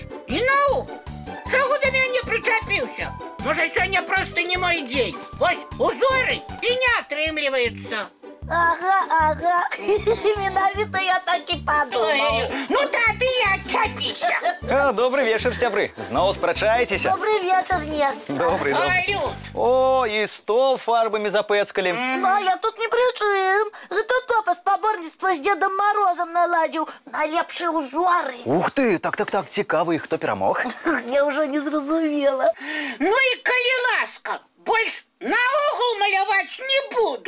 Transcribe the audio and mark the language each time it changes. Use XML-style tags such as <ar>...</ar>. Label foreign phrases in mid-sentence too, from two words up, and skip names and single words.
<be>І наогул, чаго да мяне прычапіўся? Можа, сёння проста не мой дзень. Вось узоры і не атрымліваюцца. Ага. Менавіта я так і падумаў. Ну тады і адчапіся.</be> <ru>Добрый вечер,</ru> <be>сябры. Зноў спрачаецеся?</be> <ru>Добрый вечер, Нестор. Добрый. Салют.</ru> <be>О, і стол фарбамі запэцкалі. А я тут не пры чым. Гэта Топа спаборніцтва з Дзедам Марозам наладзіў найлепшыя ўзоры. Ух ты, так, цікавы, хто перамог? Я ўжо не зразумела. Ну і калі ласка, больш наогул маляваць не буду.</be>